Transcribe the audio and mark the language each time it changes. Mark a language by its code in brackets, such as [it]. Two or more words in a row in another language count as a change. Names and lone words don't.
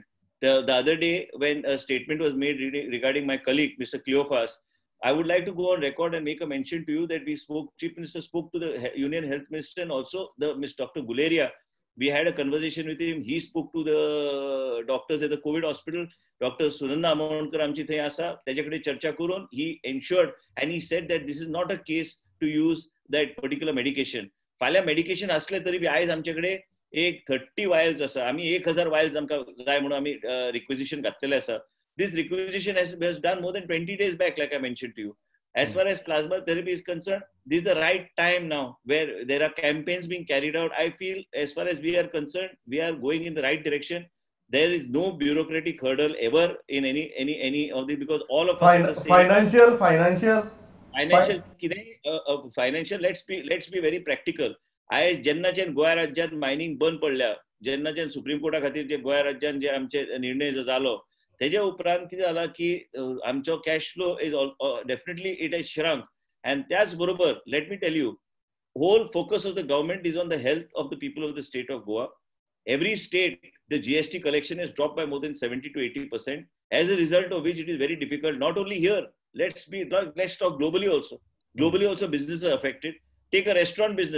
[en] The other day when a statement was made regarding my colleague, Mr. Cleophas, I would like to go on record and make a mention to you that Chief Minister spoke to the Union Health Minister and also the Dr. Guleria. We had a conversation with him. He spoke to the doctors at the COVID hospital. Dr. Sunanda Amonkar [kok] आमची थंय आसा, त्याच्याकडे चर्चा करून [en] he ensured and he said that this is not a case to use that particular medication. [kok] फाल्यां मेडिकेशन असले तरी बी आयज आमच्याकडे एक 30 वायल्स आसा. आमी 1000 वायल्स आमकां जाय म्हणून आमी रिक्विजिशन घातलेले आसा. [en] This requisition has done more than 20 days back, like I mentioned to you. As far as plasma therapy is concerned, this is the right time now where there are campaigns being carried out. I feel as far as we are concerned, we are going in the right direction. There is no bureaucratic hurdle ever in any of the, because all of us financial, let's be very practical. [kok] आयज जेन्नाच्यान गोंय राज्यांत मायनिंग बंद पडल्या, जेन्नाच्यान सुप्रीम कोर्टा खातीर जे गोंय राज्यांत जे आमचे निर्णय जो जालो, तेजे उपरांत कितें जाला की आमचो [en] cash flow is definitely it has shrunk. एंड [kok] त्याच बरोबर [en] let me tell you, whole focus of the government is on the health of the people of the state of Goa. Every state, the GST collection has dropped by more than 70 to 80%, as a result of which it is very difficult, not only here, let's talk globally also. Globally also businesses are affected. Take a restaurant business.